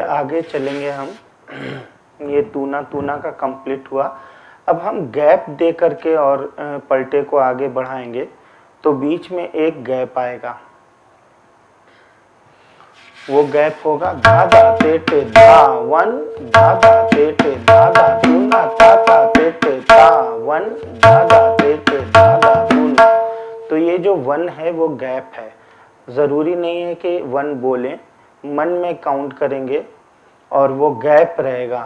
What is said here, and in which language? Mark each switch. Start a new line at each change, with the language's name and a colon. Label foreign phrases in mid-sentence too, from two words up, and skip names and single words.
Hindi: आगे चलेंगे हम। ये तूना तूना का कंप्लीट हुआ। अब हम गैप दे करके और पलटे को आगे बढ़ाएंगे, तो बीच में एक गैप आएगा। वो गैप होगा धा धा ते ते धा वन, धा धा ते ते धा धा तूना ता ता ते ते ता वन, धा धा ते ते धा धा तूना। तो ये जो वन है वो गैप है। ज़रूरी नहीं है कि वन बोलें, मन में काउंट करेंगे और वो गैप रहेगा।